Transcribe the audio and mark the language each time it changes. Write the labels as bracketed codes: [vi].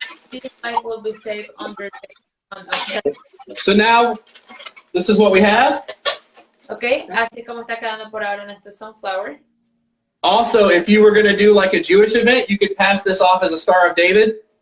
[en] This file will be saved under the So now, this is what we have. [es] Ok, así como está quedando por ahora nuestro sunflower. [en] Also, if you were going to do like a Jewish event, you could pass this off as a Star of David.